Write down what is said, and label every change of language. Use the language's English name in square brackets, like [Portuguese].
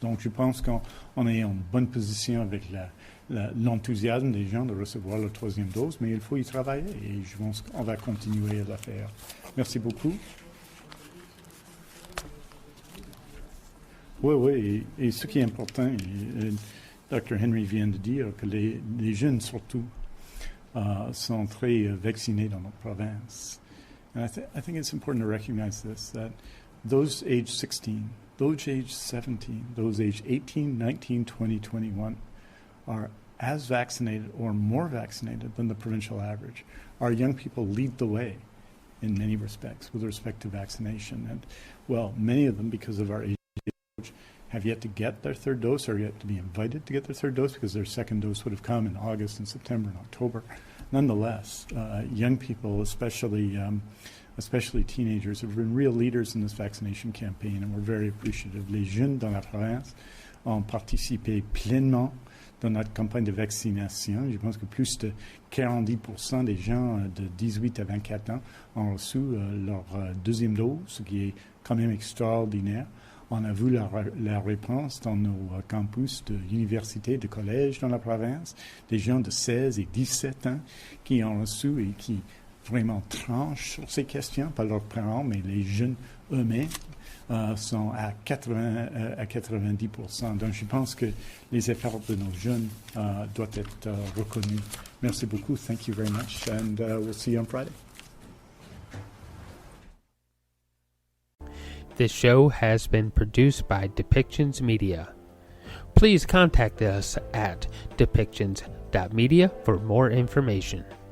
[French] Donc je pense qu'on est en bonne position avec l'enthousiasme des gens de recevoir leur troisième dose, mais il faut y travailler et je pense qu'on va continuer à la faire. Merci beaucoup. Oui, et ce qui est important, Dr. Henry vient de dire que les jeunes surtout sont très vaccinés dans notre province. [English] And I think it's important to recognize this, that those age 16, those age 17, those age 18, 19, 20, 21 are as vaccinated or more vaccinated than the provincial average. Our young people lead the way in many respects with respect to vaccination. And, well, many of them, because of our age, have yet to get their third dose or yet to be invited to get their third dose because their second dose would have come in August and September and October. Nonetheless, young people, especially teenagers, have been real leaders in this vaccination campaign, and we're very appreciative. [French] Les jeunes dans la province ont participé pleinement dans notre campagne de vaccination. Je pense que plus de 40% des gens de 18 à 24 ans ont reçu leur deuxième dose, ce qui est quand même extraordinaire. On a vu la réponse dans nos campus d'universités, de collèges dans la province, des gens de 16 et 17 ans qui ont reçu et qui vraiment tranchent sur ces questions, pas leurs parents, mais les jeunes eux-mêmes sont à 90%. Donc je pense que les efforts de nos jeunes doivent être reconnus. Merci beaucoup. [English] Thank you very much, and we'll see you on Friday. This show has been produced by Depictions Media. Please contact us at depictions.media for more information.